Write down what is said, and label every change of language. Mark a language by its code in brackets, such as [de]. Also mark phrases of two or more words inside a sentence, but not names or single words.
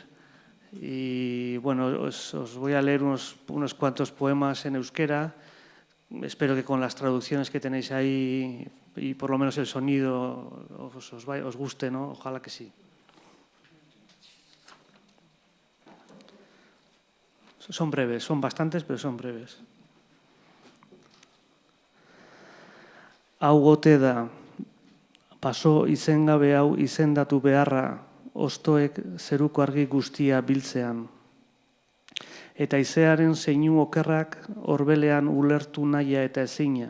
[es] Y bueno, os voy a leer unos cuantos poemas en euskera. Espero que con las traducciones que tenéis ahí y por lo menos el sonido os guste, ¿no? Ojalá que sí. Son breves, son bastantes, pero son breves. [eu] Hau ote da, paso izengabe hau izendatu beharra, ostoek zeruko argi guztia biltzean. Eta izearen zeinu okerrak orbelean ulertu nahia eta ezina.